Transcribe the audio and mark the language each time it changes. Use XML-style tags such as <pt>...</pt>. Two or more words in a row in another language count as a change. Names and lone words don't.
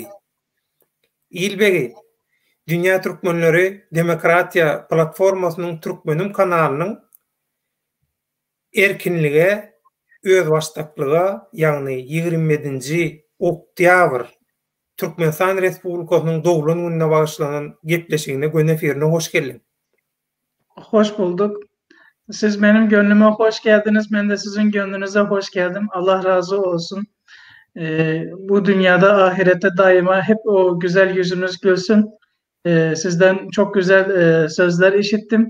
<tk>İlbegi, Dünýä türkmenleri demokratiýa platformasynyň Türkmenim kanalynyň erkinlige, öz başlyklyga, ýagny 27-nji oktýabr Türkmenistan Respublikasynyň dowlan gününe bagyşlanan gepleşigine gönefirine hoş geldin.</tk> <tr>Hoş bulduk. Siz benim gönlüme hoş geldiniz. Ben de sizin gönlünüze hoş geldim. Allah razı olsun. Bu dünyada ahirette daima hep o güzel yüzünüz gülsün. Sizden çok güzel sözler işittim.</tr>